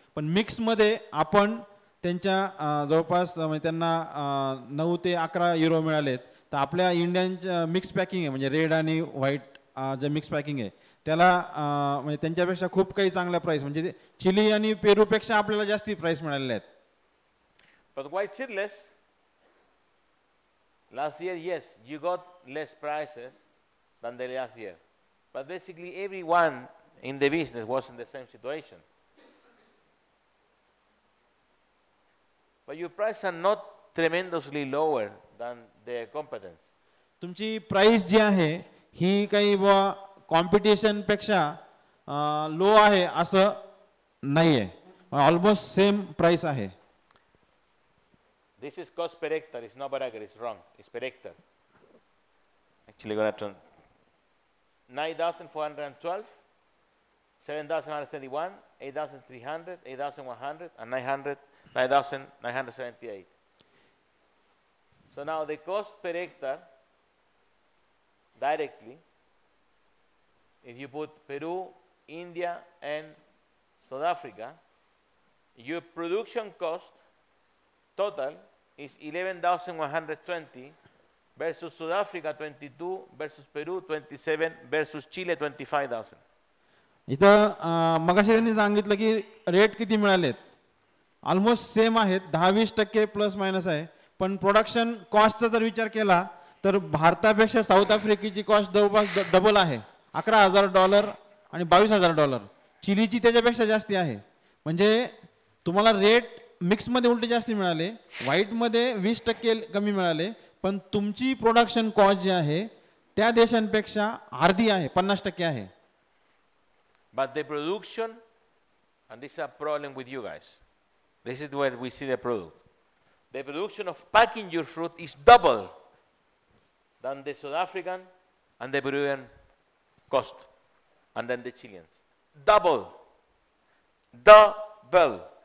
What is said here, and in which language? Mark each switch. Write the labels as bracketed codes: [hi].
[mr] पण मिक्समध्ये आपण त्यांच्या जवळपास म्हणजे त्यांना 9 ते 11 युरो मिळालेत. तर आपल्या इंडियन मिक्स पॅकिंग आहे म्हणजे रेड आणि व्हाईट जे मिक्स पॅकिंग आहे त्याला म्हणजे त्यांच्यापेक्षा खूप काही चांगल्या प्राइस म्हणजे चिली आणि पेरूपेक्षा आपल्याला जास्ती प्राइस मिळालेले आहेत. [en] But white seedless, last year, yes, you got less prices than the last year. But basically everyone in the business was in the same situation. But your prices are not tremendously lower than their competence. [mr] तुमची price जी आहे ही काही competition पेक्षा low आहे असं नाहीये. [en] almost same price [mr] आहे. [en] This is cost per hectare. It's not per acre. It's wrong. It's per hectare. Actually, going to 9,412, 7,131, 8,300, 8,100, and 9,978. So now the cost per hectare directly, if you put Peru, India, and South Africa, your production cost total is 11,120 versus South Africa 22 versus Peru 27 versus Chile 25,000. [mr] इथं मगाशी त्यांनी सांगितलं की rate किती मिळालेत almost same आहेत 10-20% plus minus आहे. पण production कॉस्टचा जर विचार केला तर भारतापेक्षा साऊथ आफ्रिकेची कॉस्ट जवळपास डबल आहे, $11,000 आणि $22,000. चिलीची त्याच्यापेक्षा जास्ती आहे. म्हणजे तुम्हाला रेट मिक्समध्ये उलटे जास्ती मिळाले, व्हाईटमध्ये 20% कमी मिळाले, पण तुमची प्रोडक्शन कॉस्ट जी आहे त्या देशांपेक्षा अर्धी आहे, 50% आहे. [en] But the production, and this is a problem with you guys, this is where we see the product. The production of packing your fruit is double than the South African and the Peruvian cost, and then the Chileans. Double. Double.